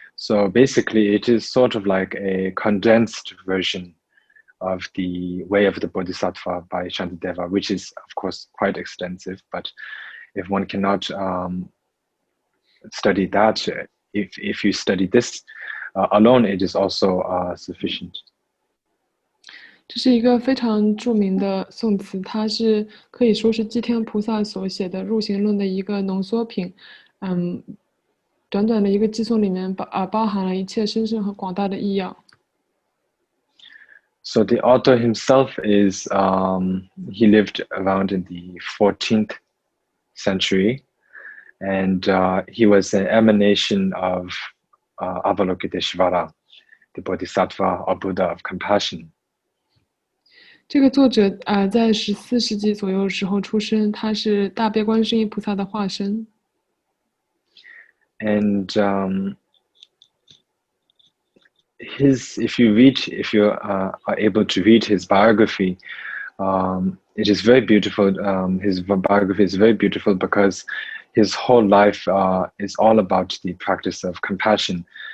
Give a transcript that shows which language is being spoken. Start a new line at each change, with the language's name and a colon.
English: So basically, it is sort of like a condensed version of the Way of the Bodhisattva by Shantideva, which is, of course, quite extensive. But if one cannot study that, if you study this alone, it is also sufficient.
Chinese: 这是一个非常著名的颂词，它是可以说是寂天菩萨所写的入行论的一个浓缩品。短短的一个偈颂里面包含了一切深深和广大的意要。
English: So the author himself is he lived around in the 14th century, and he was an emanation of Lokdeshwara, the Bodhisattva or Buddha of compassion.
Chinese: 这个作者在14世纪左右的时候出生，他是大悲观世音菩萨的化身。
English: And if you are able to read his biography, it is very beautiful. His biography is very beautiful because his whole life is all about the practice of compassion.